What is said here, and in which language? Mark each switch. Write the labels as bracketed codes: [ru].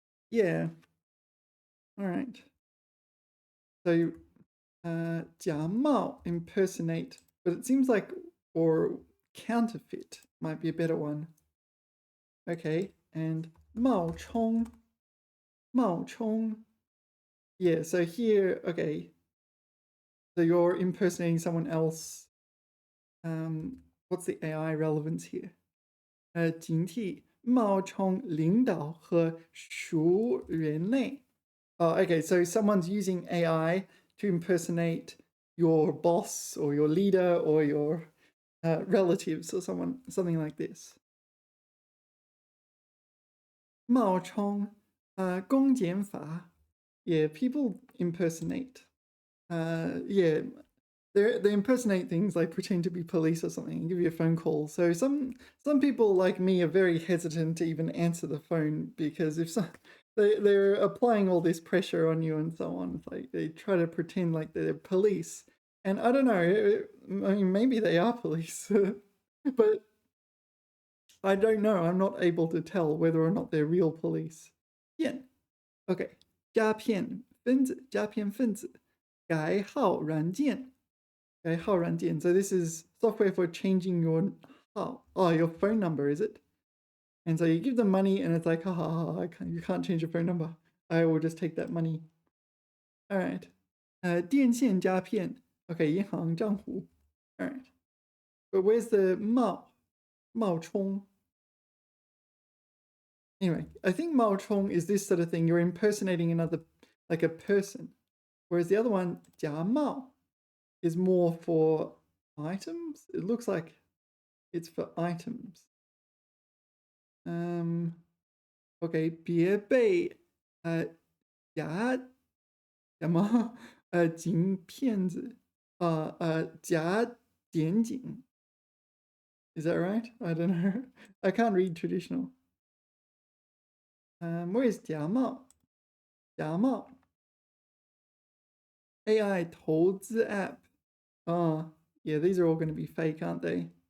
[en] Yeah. All right. So 假冒, impersonate, but it seems like, or counterfeit might be a better one. Okay, and 冒充. Yeah, so here, okay, so you're impersonating someone else. What's the AI relevance here? [zh] 警惕冒充领导和熟人类. [en] Oh, okay, so someone's using AI to impersonate your boss or your leader or your relatives or something like this. 冒充公检法.Yeah, people impersonate. Yeah, they impersonate things like pretend to be police or something and give you a phone call. So some people like me are very hesitant to even answer the phone because if they're applying all this pressure on you and so on. It's like they try to pretend like they're police. And I don't know, I mean, maybe they are police, but I don't know. I'm not able to tell whether or not they're real police. Yeah. Okay. [zh] 诈骗分子,诈骗分子,改号软件. 改号软件. [en] So this is software for changing your your phone number, is it? And so you give them money and it's like, you can't change your phone number. I will just take that money. All right. 电线诈骗.Okay, 银行账户.All right. But where's the 冒充? Anyway, I think 冒充 is this sort of thing. You're impersonating another, like a person. Whereas the other one, 假冒, is more for items. It looks like it's for items. [zh] Okay, 别被假警骗子假检警. [en] Is that right? I don't know. I can't read traditional. Where is 假冒?假冒. AI 投资 app. Oh, yeah, these are all going to be fake, aren't they?